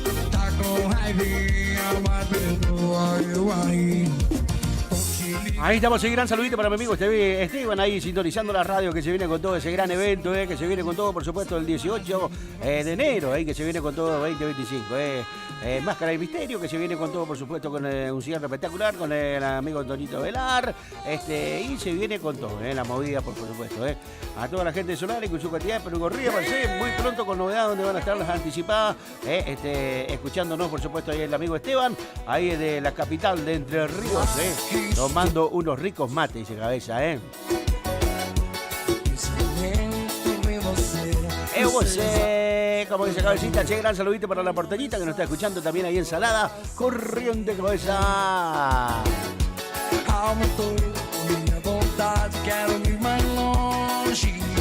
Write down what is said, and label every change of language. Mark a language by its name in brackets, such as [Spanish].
[Portuguese] Tá com raivinha, mas perdoa eu aí. [Spanish] Ahí estamos, un gran saludito para mi amigo Esteban, ahí sintonizando la radio, que se viene con todo ese gran evento, que se viene con todo, por supuesto, el 18 de enero, que se viene con todo 2025. Máscara de Misterio, que se viene con todo, por supuesto, con un cierre espectacular, con el amigo Antonito Velar, y se viene con todo, la movida, por supuesto. A toda la gente de Solari, con su cantidad de perugorría, muy pronto con novedades donde van a estar las anticipadas, escuchándonos, por supuesto, ahí el amigo Esteban, ahí de la capital de Entre Ríos, tomando unos ricos mates, dice Cabeza, [Portuguese] você, [Spanish] como dice Cabecita, che, gran saludito para la porteñita que nos está escuchando también ahí en Salada, Corriente, Cabeza. [Portuguese] Aumentou minha vontade, quero ir mais longe.